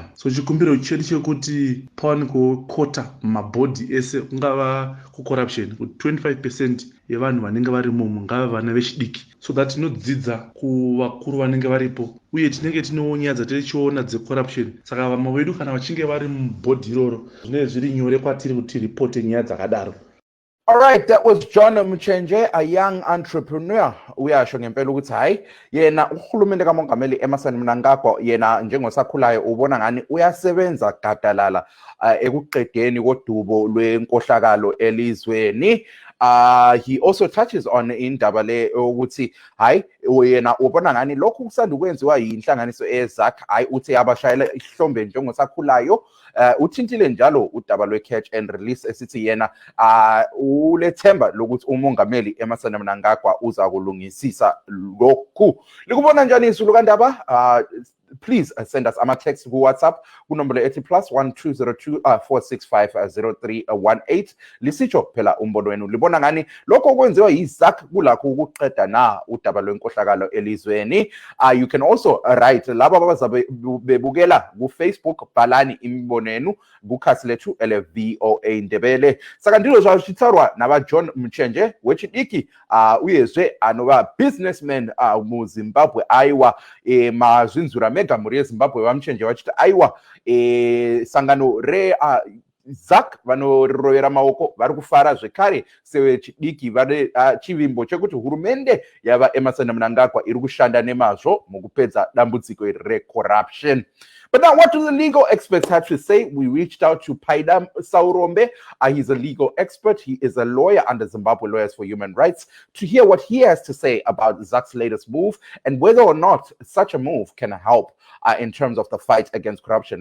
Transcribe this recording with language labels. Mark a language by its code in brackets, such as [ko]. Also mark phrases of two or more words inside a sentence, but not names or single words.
[sn] So chikumbiro chedu chekuti pawanikwe kota mumabhodhi ese kungava kucorruption, kuti 25% yevanhu vanenge varimo ngava vana vechidiki, [en] so that [sn] tinodzidza kuvakuru vanenge varipo uye tinenge tinewo nyaya dzatichiona dzecorruption. Saka vamwe vedu kana vachinge vari mubhodhi iroro zvinenge zviri nyore kwatiri kuti ripote nyaya dzakadaro. [en] All right, that was John Mchenje, a young entrepreneur. [nd] Uyasho ngempela ukuthi hayi yena uhulumende kamongameli Emmerson Mnangagwa yena njengosakhulayo ubona ngani uyasebenza gadalala ekuqedeni kodubo lwenkohlakalo elizweni. [en] He also touches on [nd] indaba le ukuthi hayi yena ubona ngani lokhu kusanda ukwenziwa yinhlanganiso eZACC, hayi uthi abashayela ihlombe njengosakhulayo. Uthintile njalo udaba lwe- [en] catch and release [nd] esithi yena ulethemba lokuthi umongameli Emmerson Mnangagwa uza kulungisisa lokhu. Likubona njani izulu kandaba? Please send us ama-text ku-WhatsApp kunombolo ethi +1 202 465 0318. Lisitsho phela umbono wenu, libona ngani lokho okwenziwa yiZACC kulakho ukuqeda na udaba lwenkohlakalo elizweni? [en] You can also write [nd] laba abazabe bebukela ku-Facebook, bhalani imibono yenu kukhasi lethu ele-VOA Ndebele. Saka ndilo zvazvitsarwa nava-John Mchenje wechidiki uyezve anova businessman muZimbabwe aiwa mazvinzura mega muri yeZimbabwe vaMchenje vachiti aiwa sangano reZACC vanorovera maoko vari kufara zvekare sevechidiki vane chivimbo chekuti hurumende yava Emmerson Mnangagwa iri kushanda nemazvo mukupedza dambudziko recorruption. [en] But now, what do the legal experts have to say? We reached out to Paida Saurombe. He's a legal expert. He is a lawyer under Zimbabwe Lawyers for Human Rights, to hear what he has to say about ZACC's latest move and whether or not such a move can help in terms of the fight against corruption.